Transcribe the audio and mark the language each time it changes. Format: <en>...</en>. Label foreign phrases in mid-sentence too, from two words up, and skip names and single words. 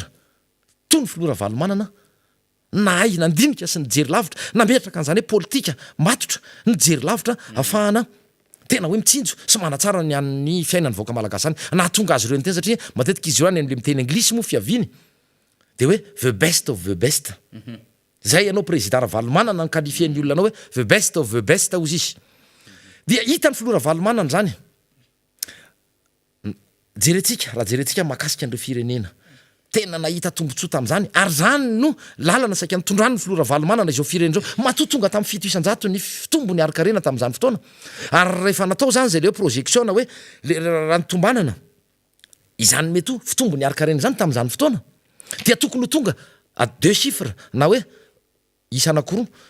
<mg>toy ny filora valomanana na ay nandinika sy nijery lavitra nametraka an'zany hoe politika matotra nijery lavitra ahafahana tena hoe mitsinjo sy manatsara ny an'ny fiainany vahoaka malagasy any nahatonga azy ireo ny tena satria matetika izy ireo any am'le miteny anglisy moa fiaviny de hoe</mg> <en>the best of the best</en> <mg>zay ianao président valomanana ny qualifien'ny olona anao hoe</mg> <en>the best of the best</en> <mg>ozy izy dia hita ny filora valomanana zany raha jerentsika mahakasika an'ireo firenena tena nahita tombotsoa tam'zany ary zany no lalana saika nitondrany ny filora valomanana izao firenena zao matotonga tamin'ny fito isanjato ny fitombony arikarena tam'zany fotoana ary rehefa natao zany zay le projection hoe raha nitombanana izany mety ho fitombony arikarena zany tam'zany fotoana dia tokony ho tonga</mg> <fr>a 2 chiffres</fr> <mg>na hoe isa anakoroa</mg>